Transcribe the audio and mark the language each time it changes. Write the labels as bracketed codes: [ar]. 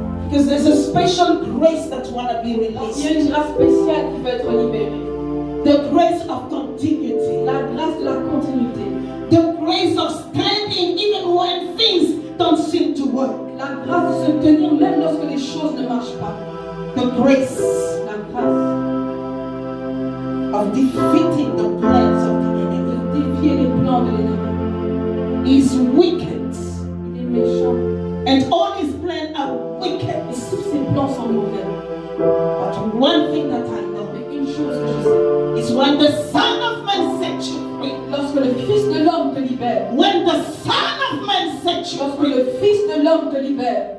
[en] Because there's a special grace that want to be [fr] Il y a [en] released. [fr] une grâce spéciale qui va être libérée. [en] The grace of continuity. [fr] La grâce de la continuité. [en] The grace of standing even when things don't seem to work. [fr] La grâce de se tenir même lorsque les choses ne marchent pas. [en] The grace [fr] La grâce [en] of defeating the plans of the enemy. [fr] de défier les plans de l'ennemi. [en] Is wicked. [fr] Il est méchant. [en] And all his plans are wicked. [fr] Et tous ses plans sont mauvais. [en] But one thing that I know [fr] Mais une chose que je sais, [en] is when the Son of Man sets you free. [fr] lorsque le Fils de l'homme te libère, [en] When the Son of Man sets you [fr] lorsque [en] free, [fr] le Fils de l'homme te libère,